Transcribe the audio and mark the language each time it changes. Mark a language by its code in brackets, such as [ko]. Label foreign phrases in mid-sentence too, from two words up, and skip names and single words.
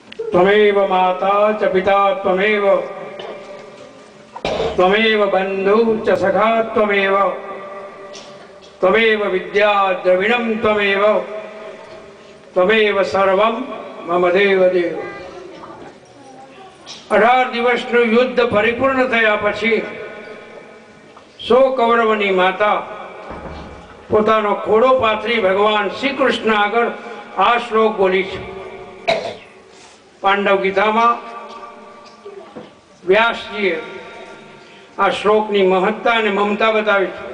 [sa] त्वमेव माता च पिता त्वमेव त्वमेव बंधु च सखा त्वमेव त्वमेव विद्या द्रविणं त्वमेव त्वमेव सर्वं मम देव देव। [gu] 18 દિવસનું યુદ્ધ પરિપૂર્ણ થયા પછી 100 કૌરવની માતા પોતાનો ખોડો પાથરી ભગવાન શ્રી કૃષ્ણ આગળ આ શ્લોક બોલી છે। પાંડવ ગીતામાં વ્યાસજીએ આ શ્લોકની મહત્તા અને મમતા બતાવી છે।